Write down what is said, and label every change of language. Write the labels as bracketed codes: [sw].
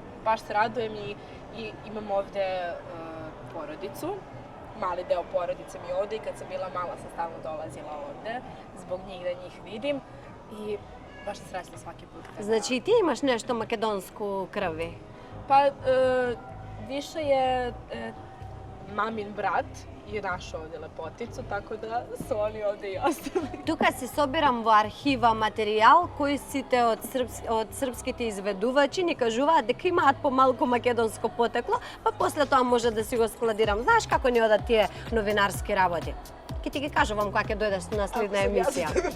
[sr] Baš se radujem i imam ovde porodicu, mali deo porodice mi je ovde i kad sam bila mala sam stalno dolazila ovde, zbog njih da njih vidim i baš sam srećna svaki put. [mk] Значи и ти имаш нешто македонско крви. [sr] Pa više je mamin brat je našao ovde lepoticu, tako da su oni ovde i ostali. [mk] Тука се собирам во архива материјал кој сите од српските изведувачи ни кажуваат дека имаат помалку македонско потекло, па после тоа може да си го складирам. Знаеш како ни одат тие новинарски работи? Ке ти ги кажувам кога ќе дојдеш на следна емисија.